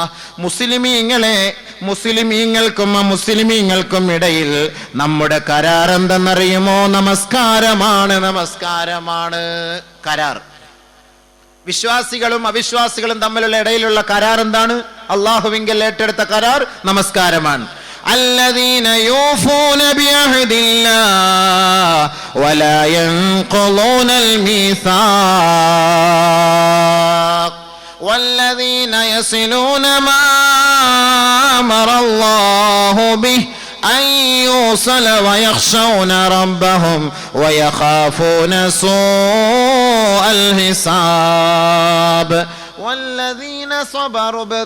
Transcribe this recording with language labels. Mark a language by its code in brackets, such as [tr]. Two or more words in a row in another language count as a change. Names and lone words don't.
[ml] മുസ്ലിമീങ്ങൾക്കും അമുസ്ലിമീങ്ങൾക്കും ഇടയിൽ നമ്മുടെ കരാർ എന്തെന്നറിയുമോ? നമസ്കാരമാണ്, നമസ്കാരമാണ് കരാർ. വിശ്വാസികളും അവിശ്വാസികളും തമ്മിലുള്ള ഇടയിലുള്ള കരാർ എന്താണ്? അല്ലാഹുവിങ്കൽ ഏറ്റെടുത്ത കരാർ നമസ്കാരമാണ്. [ar] الذين يوفون بعهد الله ولا ينقضون الميثاق والذين يصلون ما أمر الله به أن يوصل ويخشون ربهم ويخافون سوء الحساب والذين صبروا